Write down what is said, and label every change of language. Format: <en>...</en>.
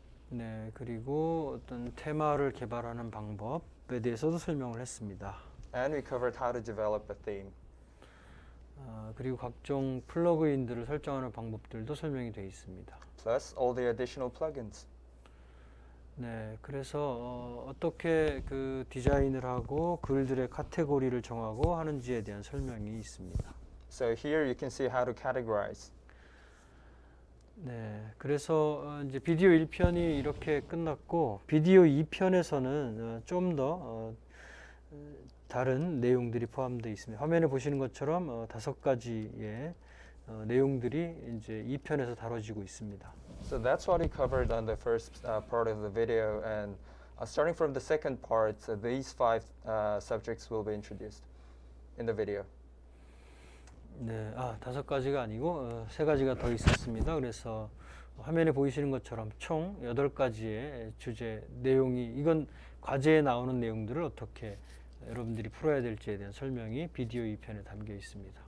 <ko>네, 그리고 어떤 테마를 개발하는 방법에 대해서도 설명을 했습니다.</ko> <en>And we covered how to develop a theme.</en> <ko>그리고 각종 플러그인들을 설정하는 방법들도 설명이 되어 있습니다.</ko> <en>Plus all the additional plugins.</en> <ko>네, 그래서 어떻게 디자인을 하고 글들의 카테고리를 정하고 하는지에 대한 설명이 있습니다.</ko> <en>So here you can see how to categorize.</en> <ko>네, 그래서 이제 비디오 1편이 이렇게 끝났고 비디오 2편에서는 좀 더 다른 내용들이 포함되어 있습니다. 화면에 보시는 것처럼 5가지의 내용들이 이제 2편에서 다뤄지고 있습니다.</ko> <en>So that's what we covered on the first part of the video, and Starting from the second part, these five subjects will be introduced in the video.</en> <ko>네, 다섯 가지가 아니고 세 가지가 더 있었습니다. 그래서 화면에 보이시는 것처럼 총 8가지의 주제 내용이 이건 과제에 나오는 내용들을 어떻게 여러분들이 풀어야 될지에 대한 설명이 비디오 2편에 담겨 있습니다.</ko>